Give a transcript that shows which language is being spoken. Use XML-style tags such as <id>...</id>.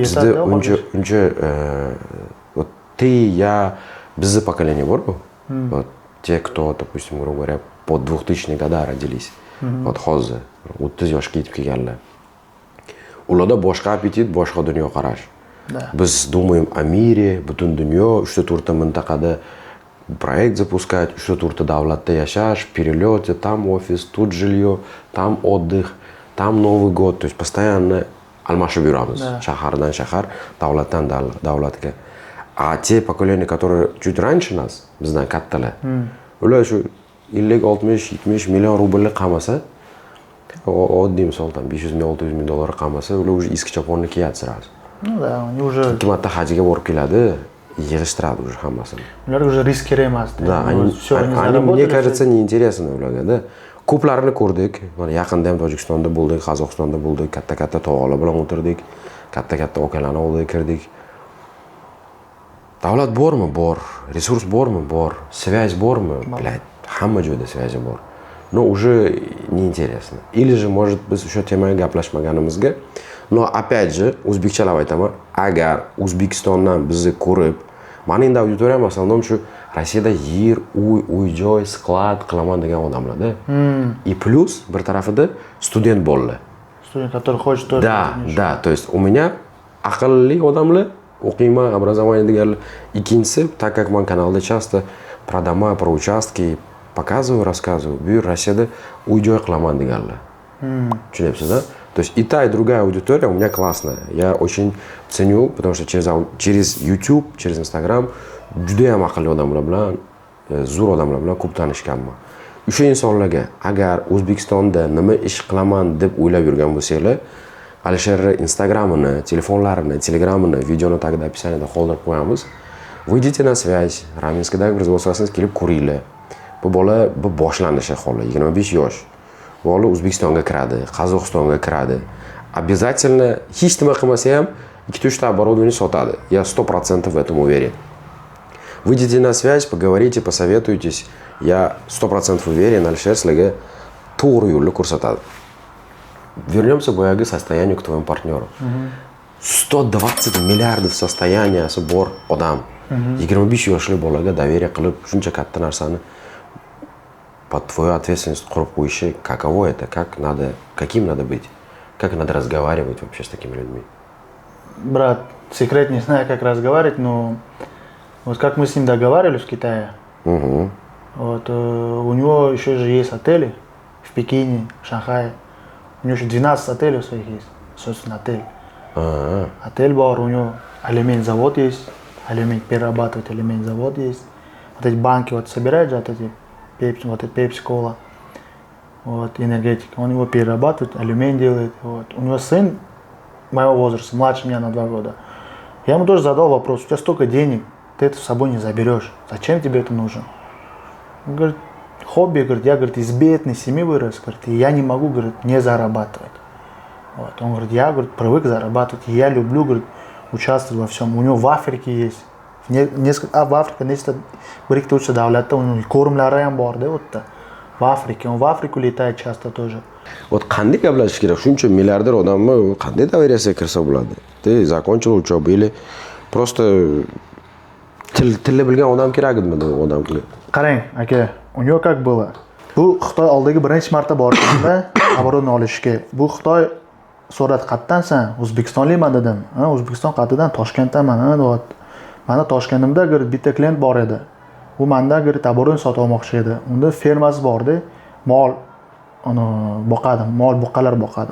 <uz>Bizda uncha</uz> <ru>вот ты, я,</ru> <uz>bizning</uz> <ru>поколение</ru> <uz>borku.</uz> <ru>Вот те, кто, допустим, грубо говоря, под 2000 года родились. Вот</ru> <uz>hozir 30 yoshga yetib kelganlar. Ularda boshqa appetit, boshqa dunyoqarash.</uz> <ru>Да.</ru> <uz>Biz</uz> <ru>думаем о мире,</ru> <uz>butun dunyo, 3-4 mintaqada</uz> <ru>проект запускать,</ru> <uz>3-4 davlatda yashash,</uz> <ru>перелеты, там офис, тут жилье, там отдых, там Новый год. То есть постоянно</ru> <uz>almashib yuramiz. Shahardan shahar, davlatdan davlatga.</uz> <ru>А те поколения, которые чуть раньше нас,</ru> <uz>bizdan kattalar, ular shu 50-60-70 million rublni qamasa, oddiy misol там 500 ming, 600 ming dollar qamasa, ular</uz> <ru>уже</ru> <uz>eski choponni kiyadi sirasi.</uz> <ru>Ну да, они уже...</ru> <uz>Ikki marta hajga borib keladi, yig'ishtiradi</uz> <ru>уже</ru> <uz>hammasini. Ular</uz> <ru>уже</ru> <uz>risk emas.</uz> <ru>Да, они, мне кажется, неинтересно</ru> <uz>ularga, da. Ko'plarini ko'rdik. Mana yaqinda ham Tojikistonda bo'ldik, Qozog'istonda bo'ldik, katta-katta tog'lar bilan o'tirdik, katta-katta okeanlarni oldiga kirdik. Davlat bormi? Bor. Resurs bormi? Bor.</uz> <ru>Связь</ru> <uz>bormi?</uz> <ru>Блядь,</ru> <uz>hamma joyda</uz> <ru>связи</ru> <uz>bor.</uz> <ru>Но уже неинтересно. Или же, может,</ru> <uz>biz o'sha temaga gaplashmaganimizga.</uz> <ru>Но опять же,</ru> <uz>o'zbekchalab aytaman, agar O'zbekistondan bizni ko'rib, meni endi auditoriyam asosan shu Rossiyada yer, uy-joy, sklad qilaman degan odamlarda.</uz> <ru>И плюс</ru> <uz>bir tarafida student bolalar.</uz> <ru>Студент, который хочет тоже... Да, то есть у меня</ru> <uz>aqlli odamlar, o'qiyman,</uz> <ru>образование</ru> <uz>deganlar. Ikkinchisi,</uz> <ru>так как</ru> <uz>man kanalda</uz> <ru>часто про дома, про участки показываю, рассказываю,</ru> <uz>bu Rossiyada uy-joy qilaman deganlar. Tushunyapsiz,</uz> <ru>да? То есть и та, и другая аудитория у меня классная. Я очень ценю, потому что через YouTube, через Instagram</ru> <uz>judayam aqlli odamlar bilan, zo'r odamlar bilan ko'p tanishganman. O'sha insonlarga agar O'zbekistonda nima ish qilaman deb o'ylab yurgan bo'lsanglar, Alisher Instagramini, telefonlarini, Telegramini videoni tagida описаниеda qoldirib qo'yamiz.</uz> <ru>Выйдите на связь,</ru> <uz>Raminskdagi производствосini kelib ko'ringlar. Bu bola bu boshlanishi holi, 25 yosh. Bu bola O'zbekistonga kiradi, Qozog'istonga kiradi.</uz> <ru>Обязательно</ru> <uz>hech nima qilmasa ham 2-3 ta оборудование sotadi.</uz> <ru>Я 100% в этом уверен. Выйдите на связь, поговорите, посоветуйтесь. Я 100% уверен,</ru> <uz>Alisher sizlarga to'g'ri yo'lni ko'rsatadi.</uz> <ru>Вернемся</ru> <uz>boyagi</uz> <ru>состоянию к твоему партнеру.</ru> <uz>120 milliardов состоянияsi bor odam. 25 yoshli bolaga доверие qilib shuncha katta narsani</uz> <ru>под твою ответственность</ru> <uz>qurib qo'yishi,</uz> <ru>каково это, каким надо быть, как надо разговаривать вообще с такими людьми? Брат, секрет не знаю, как разговаривать, но вот как мы с ним договаривались в Китае, вот, у него еще же есть отели в Пекине, в Шанхае. У него еще 12 отелей своих есть, собственно, отель. Отель бар, у него алюминий-завод есть, алюминий перерабатывать, алюминий-завод есть. Вот эти банки вот собирают же, вот эти пепси-кола, вот, энергетика. Он его перерабатывает, алюминий делает. Вот. У него сын моего возраста, младше меня на 2 года. Я ему тоже задал вопрос, у тебя столько денег, ты это с собой не заберешь. Зачем тебе это нужно? Он говорит, хобби, говорит, я, говорит, из бедной семьи вырос, говорит, и я не могу, говорит, не зарабатывать. Вот. Он говорит, я, говорит, привык зарабатывать, и я люблю, говорит, участвовать во всем. У него в Африке есть. В Африке нечто</ru> <uz>birikta uchta davlatda uni ko'rimlari ham bor da u yerda.</uz> <ru>В Африку летает часто тоже. Вот</ru> <uz>qanday gaplashish kerak? Shuncha milliarder odammi, qanday доверияsiga kirsa bo'ladi?</uz> <ru>Ты закончил учебу или просто</ru> <uz>tilni bilgan odam kerakmi bu odamga? Qarang, aka,</uz> <ru>у него как было?</ru> <uz>Bu Xitoy oldiga birinchi marta borganda оборудование olishga. Bu Xitoy so'radi, "Qayerdansan?" "O'zbekistonlikman" dedim. "Ha, O'zbekiston qayerdan?" "Toshkentdaman." "Ha", deyapti. Mana Toshkentimda bitta klient bor edi. U mendan оборудование sotib olmoqchi edi. Unda fermasi bor-da, mol boqadi, mol buqalar boqadi.</uz>